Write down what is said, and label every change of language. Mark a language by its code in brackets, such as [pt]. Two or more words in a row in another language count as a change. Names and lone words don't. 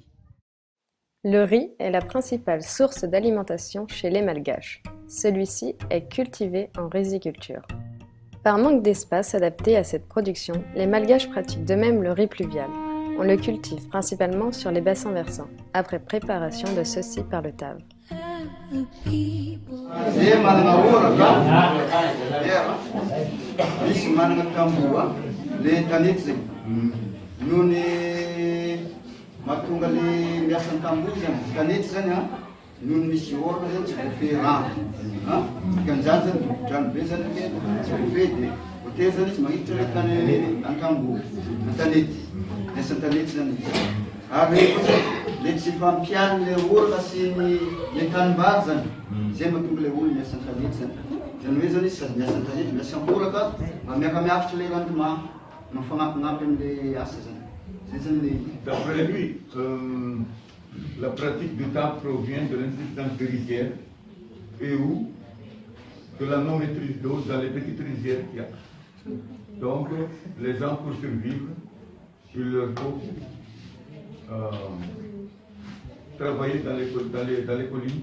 [fr] Le riz est la principale source d'alimentation chez les Malgaches. Celui-ci est cultivé en riziculture. Par manque d'espace adapté à cette production, les Malgaches pratiquent de même le riz pluvial. On le cultive principalement sur les bassins versants, après préparation de ceux-ci par le tav. [mg] Mahatonga le miasa ny tamboho zany kanety zany a noho misy orana zany tsy voafehy rano dikan'izany zany drano be zany tsy voafehy de voatery zany izy magniditra le tany an-tamboho an-tanety miasa an-tanety zany ary kosa le tsy fampiany le orana sy le tanimbary zany zay mahatonga le olo miasa an-tanety zany zany hoe zany izy sady miasa an-tanety miasa am-boraka mba miakamiafitra le rendement mifagnampignampy am'le asa zany. [fr] D'après lui, la pratique du tav provient de l'insuffisance de rizières et ou de la non-maîtrise d'eau dans les petites rizières qu'il y a. Donc, les gens, pour survivre, il leur faut travailler dans les collines.